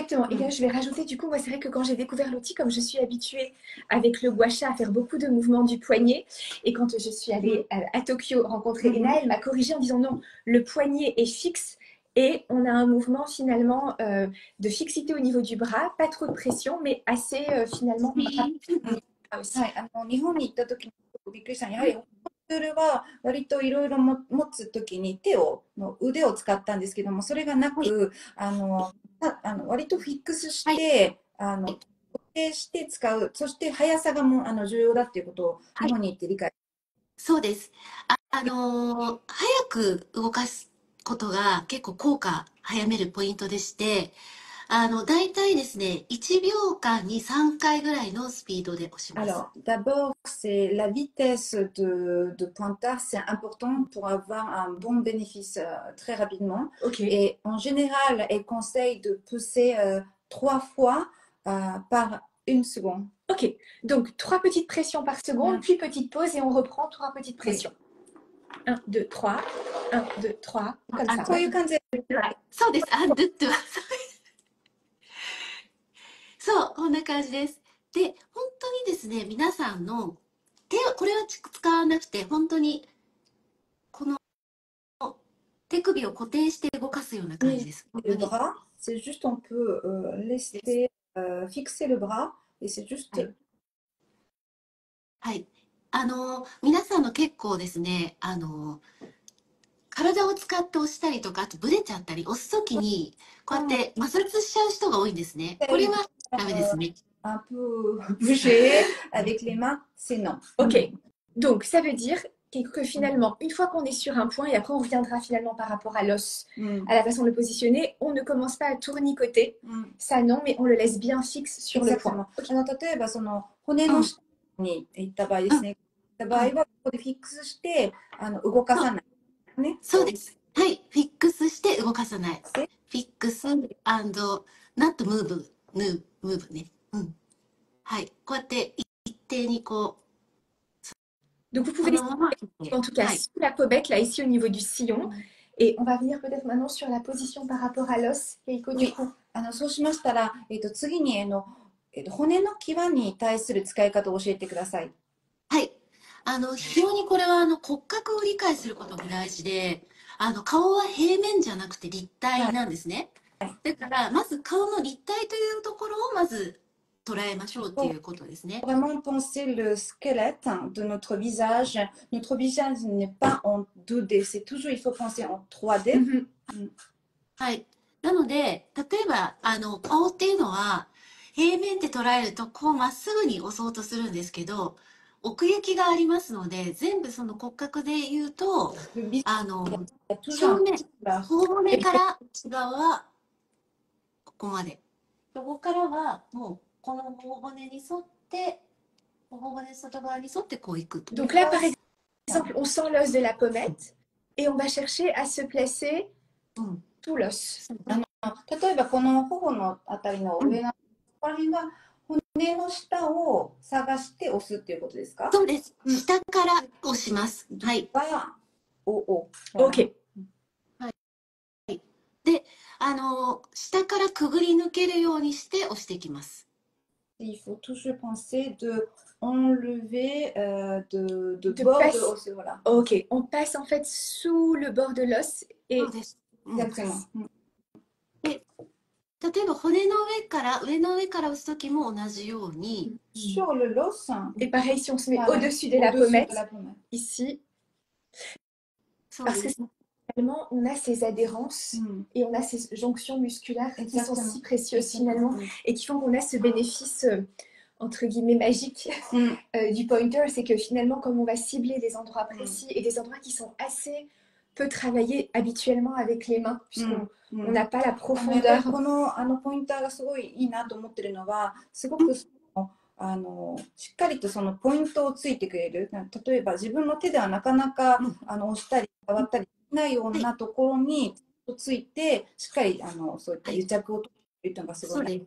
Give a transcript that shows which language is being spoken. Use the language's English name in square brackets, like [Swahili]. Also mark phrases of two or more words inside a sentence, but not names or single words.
[French] Et là, je vais rajouter, du coup, moi, c'est vrai que quand j'ai découvert l'outil, comme je suis habituée avec le gua sha à faire beaucoup de mouvements du poignet, et quand je suis allée à Tokyo rencontrer Ena, elle m'a corrigé en disant non, le poignet est fixe et on a un mouvement finalement de fixité au niveau du bras, pas trop de pression, mais assez finalement rapide. [Japanese] はい、日本に行った時にびっくりしたのは、やはりツールは割といろいろ持つ時に腕を使ったんですけども、それがなく、割とフィックスして、固定して使う、そして速さが重要だっていうことを日本に行って理解。そうです。早く動かすことが結構効果早めるポイントでして、大体ですね、1秒間に3回ぐらいのスピードで押します。 [French] Alors, d'abord, c'est la vitesse de pointage, c'est important pour avoir un bon bénéfice très rapidement. Et en général, elle conseille de pousser 3 fois par 1 seconde. Ok, donc 3 petites pressions par seconde, puis petite pause et on reprend 3 petites pressions. 1, 2, 3, 1, 2, 3, comme ça. [Japanese] そういう感じで。そうです。そう、こんな感じです。で、本当にですね、皆さんのこれは使わなくて、本当にこの手首を固定して動かすような感じです。 [French] Le bras, c'est juste on peut laisser fixer le bras et c'est juste. [Japanese] はい。皆さんの結構ですね、体を使って押したりとか、あとブレちゃったり、押すときに、こうやって摩擦しちゃう人が多いんですね。これはダメですね。 [French] Un peu bouger avec les mains, c'est non. Ok, donc ça veut dire que finalement, une fois qu'on est sur un point, et après on reviendra finalement par rapport à l'os, à la façon de le positionner, on ne commence pas à tournicoter, ça non, mais on le laisse bien fixe sur le point. [Japanese] 例えばその骨の下に行った場合ですね。行った場合はここでフィックスして動かさない。ね。そうです。はい、フィックスして動かさない。 [English] fix not move ね。 [Japanese] はい、こうやって一定にこう。 [French] Donc vous pouvez en tout cas sous la pommette, là ici au niveau du sillon. Et on va venir peut-être maintenant sur la position par rapport à l'os. Keiko, du coup. [Japanese] そうしましたら、次に骨の際に対する使い方を教えてください。はい。非常にこれは骨格を理解することが大事で、顔は平面じゃなくて立体なんですね。だからまず顔の立体というところをまず捉えましょうっていうことですね。 [French] Vraiment penser le squelette de notre visage. Notre visage n'est pas en 2D, c'est toujours il faut penser en 3D. [Japanese] はい。なので、例えば顔っていうのは平面で捉えるとこうまっすぐに押そうとするんですけど、奥行きがありますので、全部その骨格で言うと、正面、頬骨から内側はここまで。ここからはもうこの頬骨に沿って、頬骨外側に沿ってこういく。 [French] Donc là, par exemple, on sent l'os de la pommette et on va chercher à se placer tout l'os. [Japanese] 例えばこの頬のあたりの上の、この辺は骨の下を探して押すっていうことですか？そうです。下から押します。はい。 OK。はい。で、下からくぐり抜けるようにして押していきます。 [French] Il faut toujours penser de enlever de bord de l'os. Voilà. Ok, on passe en fait sous le bord de l'os et exactement. [Japanese] で、例えば骨の上の上から押すときも同じように。 [French] Sur le l'os. Et pareil, si on se met au-dessus de la pommette, ici. Parce que finalement, on a ces adhérences et on a ces jonctions musculaires qui sont si précieuses finalement et qui font qu'on a ce bénéfice entre guillemets magique du pointer, c'est que finalement comme on va cibler des endroits précis et des endroits qui sont assez peu travaillés habituellement avec les mains puisqu'on n'a pas la profondeur. [Japanese] このポインターがすごいいいなと思ってるのは、すごくしっかりとそのポイントをついてくれる。例えば自分の手ではなかなか押したり触ったりしないようなところについて、しっかりそういった癒着を取るというのがすごい。